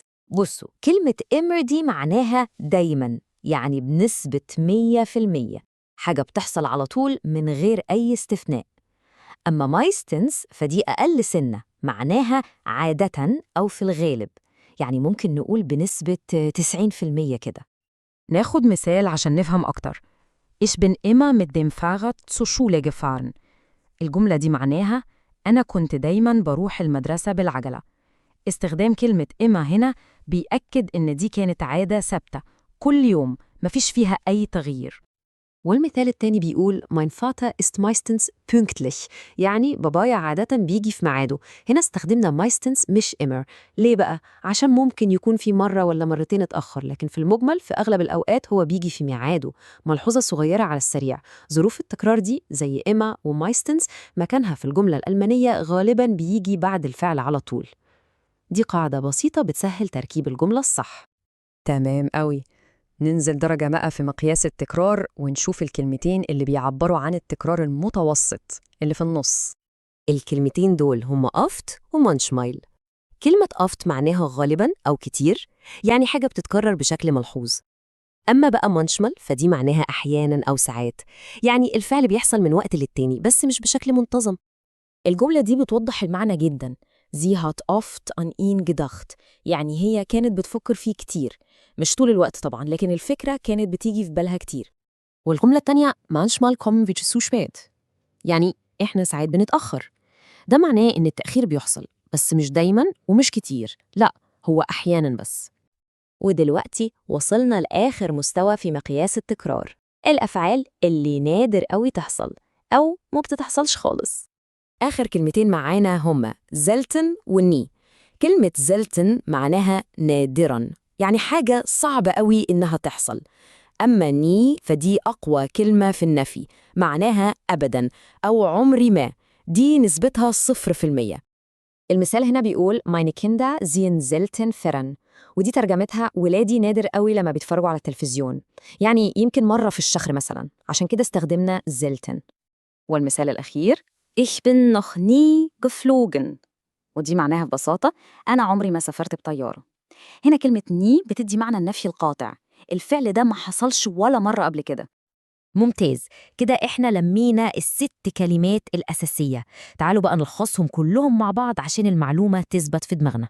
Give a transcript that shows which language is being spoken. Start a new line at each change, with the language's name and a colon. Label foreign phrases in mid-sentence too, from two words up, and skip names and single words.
Arabic: بصوا، كلمة immer دي معناها دايماً، يعني بنسبة 100%، حاجة بتحصل على طول من غير أي استثناء. أما مايستنس فدي أقل سنة، معناها عادة أو في الغالب، يعني ممكن نقول بنسبة 90% كده. ناخد مثال عشان نفهم أكتر.
German: Ich bin immer mit dem Fahrrad zur Schule gefahren.
Arabic: الجملة دي معناها أنا كنت دايماً بروح المدرسة بالعجلة. استخدام كلمة immer هنا بيأكد إن دي كانت عادة ثابتة كل يوم، مفيش فيها أي تغيير. والمثال التاني بيقول
German: Mein Vater ist meistens pünktlich،
Arabic: يعني بابايا عادة بيجي في ميعاده. هنا استخدمنا meistens مش immer. ليه بقى؟ عشان ممكن يكون في مرة ولا مرتين اتأخر، لكن في المجمل في أغلب الأوقات هو بيجي في ميعاده. ملحوظة صغيرة على السريع، ظروف التكرار دي زي immer وmeistens مكانها في الجملة الألمانية غالباً بيجي بعد الفعل على طول. دي قاعدة بسيطة بتسهل تركيب الجملة الصح. تمام قوي. ننزل درجة بقى في مقياس التكرار ونشوف الكلمتين اللي بيعبروا عن التكرار المتوسط اللي في النص. الكلمتين دول هما oft وmanchmal. كلمة oft معناها غالباً أو كتير، يعني حاجة بتتكرر بشكل ملحوظ. أما بقى manchmal فدي معناها أحياناً أو ساعات، يعني الفعل بيحصل من وقت للتاني بس مش بشكل منتظم. الجملة دي بتوضح المعنى جدا.
German: Sie hat oft an ihn gedacht،
Arabic: يعني هي كانت بتفكر فيه كتير، مش طول الوقت طبعا، لكن الفكرة كانت بتيجي في بالها كتير. والجملة التانية
German: manchmal kommen wir zu spät،
Arabic: يعني إحنا ساعات بنتأخر. ده معناه إن التأخير بيحصل بس مش دايماً ومش كتير، لا، هو أحياناً بس. ودلوقتي وصلنا لآخر مستوى في مقياس التكرار، الأفعال اللي نادر قوي تحصل أو ما بتتحصلش خالص. آخر كلمتين معانا هما selten والني. كلمة selten معناها نادراً، يعني حاجة صعبة قوي إنها تحصل. أما ني فدي أقوى كلمة في النفي، معناها أبداً أو عمري ما، دي نسبتها 0%. المثال هنا بيقول
German: Meine Kinder sehen selten fern،
Arabic: ودي ترجمتها ولادي نادر قوي لما بيتفرجوا على التلفزيون، يعني يمكن مرة في الشهر مثلا، عشان كده استخدمنا selten. والمثال الأخير
German: Ich bin noch nie geflogen،
Arabic: ودي معناها ببساطة أنا عمري ما سافرت بطيارة. هنا كلمة ني بتدي معنى النفي القاطع، الفعل ده ما حصلش ولا مرة قبل كده. ممتاز، كده إحنا لمينا ال6 كلمات الأساسية. تعالوا بقى نلخصهم كلهم مع بعض عشان المعلومة تثبت في دماغنا.